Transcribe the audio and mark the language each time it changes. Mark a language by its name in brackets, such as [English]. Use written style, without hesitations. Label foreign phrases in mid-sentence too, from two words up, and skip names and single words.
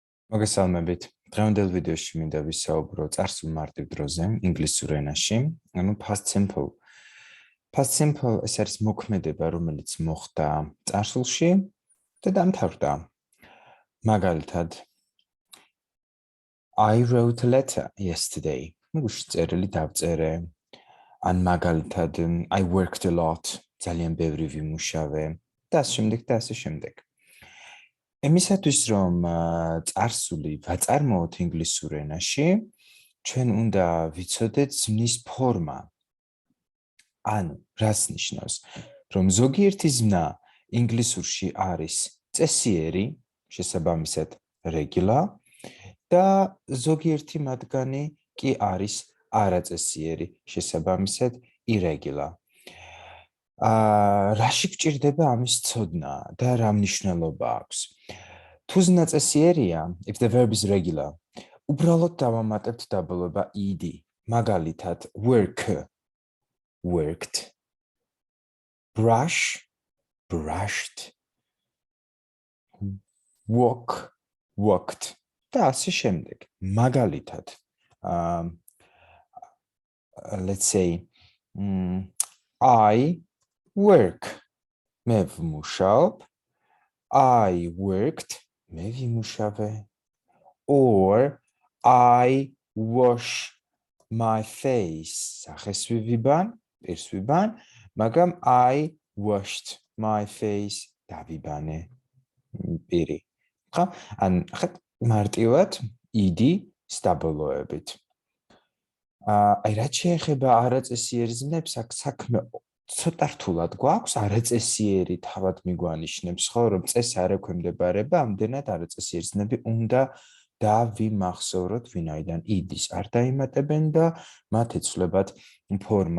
[Georgian] მოგესალმებით. დღევანდელ ვიდეოში მინდა ვისაუბრო წარსულ მარტივ დროზე, ინგლისურ ენაში, ანუ [English] past simple. Past simple [Georgian] ეს არის მოქმედება, რომელიც მოხდა წარსულში და დამთავრდა. მაგალითად, [English] I wrote a letter yesterday. [Georgian] წერილი დავწერე. ან მაგალითად, [English] I worked a lot. [Georgian] ძალიან ბევრი ვიმუშავე და ასე შემდეგ და ასე შემდეგ. Ემისათვის რომ წარსული ვაწარმოოთ ინგლისურ ენაში, ჩვენ უნდა ვიცოდეთ ზმნის ფორმა. ანუ, რას ნიშნავს? რომ ზოგიერთი ზმნა ინგლისურში არის წესიერი, შესაბამისად regular, და ზოგიერთი მათგანი კი არის არაწესიერი, შესაბამისად irregular. რაში გჭირდება ამის ცოდნა და რა მნიშვნელობა აქვს? თუ ზმნა წესიერია, [English] if the verb is regular, [Georgian] უბრალოდ დავამატებთ დაბოლოება ed. მაგალითად, [English] work, worked, brush, brushed, walk, walked [Georgian] და ასე შემდეგ. მაგალითად, [English] let's say, I work, [Georgian] მე ვმუშაობ, [English] I worked, [Georgian] მე ვიმუშავე, [English] or I wash my face, [Georgian] სახეს ვივიბან, პირს ვიბან, მაგრამ [English] I washed my face, [Georgian] დავიბანე პირი. ხო? ან ხეთ მარტივად ed სტაბილოებით. აი რაც შეეხება არაწესიერი ზმნებს, აქ საქმე ცოტა რთულად გვაქვს, არაწესიერი თავად მიგვანიშნებს, ხო, რომ წესი არ ექვემდებარება, ამდენად არაწესიერი ზმნები უნდა დავიმახსოვროთ, ვინაიდან ed-ის არ დაიმატებენ და მათ ეცვლებათ ფორმა.